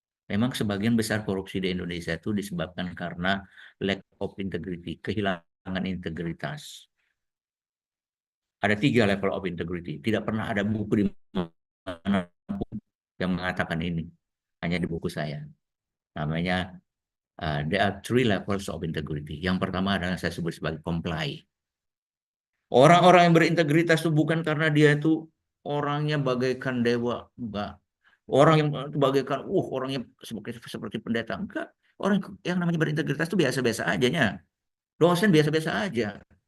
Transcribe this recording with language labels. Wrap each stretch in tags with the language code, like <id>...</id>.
<id>Memang sebagian besar korupsi di Indonesia itu disebabkan karena</id> <en>lack of integrity,</en> <id>kehilangan integritas. Ada 3</id> <en>level of integrity.</en> <id>Tidak pernah ada buku di mana yang mengatakan ini. Hanya di buku saya. Namanya</id> <en>there are 3 levels of integrity.</en> <id>Yang pertama adalah saya sebut sebagai comply. Orang-orang yang berintegritas itu bukan karena dia itu orangnya bagaikan dewa, enggak. Orang yang bagaikan, orangnya seperti pendeta, enggak. Orang yang namanya berintegritas itu biasa-biasa aja. Dosen biasa-biasa aja.</id>